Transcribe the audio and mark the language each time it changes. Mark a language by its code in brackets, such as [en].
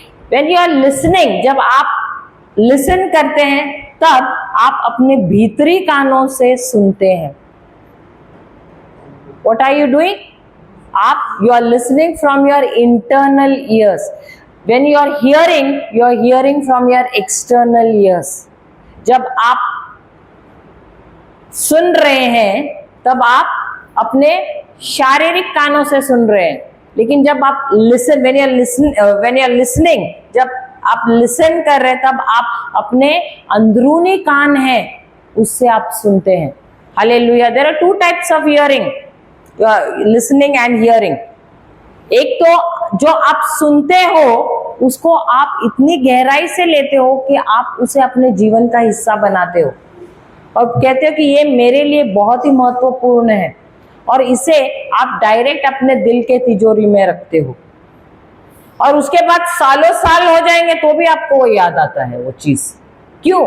[en] when you are listening, [hi] जब आप listen करते हैं तब आप अपने भीतरी कानों से सुनते हैं। [en] What are you doing? You are listening from your internal ears. When you are hearing from your external ears. [hi] जब आप सुन रहे हैं तब आप अपने शारीरिक कानों से सुन रहे हैं, लेकिन जब आप [en] when you are listening, [hi] जब आप लिसन कर रहे हैं तब आप अपने अंदरूनी कान हैं उससे आप सुनते हैं। Hallelujah. [en] There are 2 types of hearing, listening and hearing. [hi] एक तो जो आप सुनते हो उसको आप इतनी गहराई से लेते हो कि आप उसे अपने जीवन का हिस्सा बनाते हो और कहते हो कि ये मेरे लिए बहुत ही महत्वपूर्ण है, और इसे आप डायरेक्ट अपने दिल के तिजोरी में रखते हो, और उसके बाद सालों साल हो जाएंगे तो भी आपको वो याद आता है वो चीज। क्यों?